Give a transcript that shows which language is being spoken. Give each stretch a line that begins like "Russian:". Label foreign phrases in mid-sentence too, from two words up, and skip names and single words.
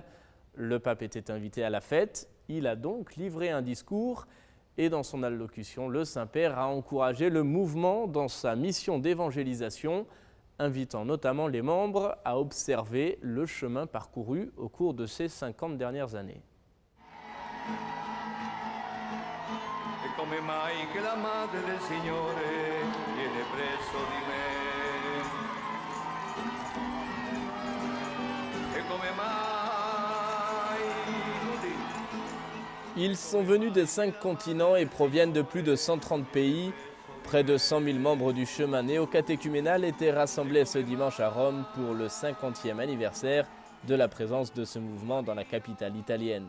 French: Le pape était invité à la fête. Il a donc livré un discours et dans son allocution, le Saint-Père a encouragé le mouvement dans sa mission d'évangélisation, invitant notamment les membres à observer le chemin parcouru au cours de ces 50 dernières années.
Italian: E come mai che la madre del Signore viene presso di me? E come mai
French: Ils sont venus des 5 continents et proviennent de plus de 130 pays. Près de 100 000 membres du chemin néocatéchuménal étaient rassemblés ce dimanche à Rome pour le 50e anniversaire de la présence de ce mouvement dans la capitale italienne.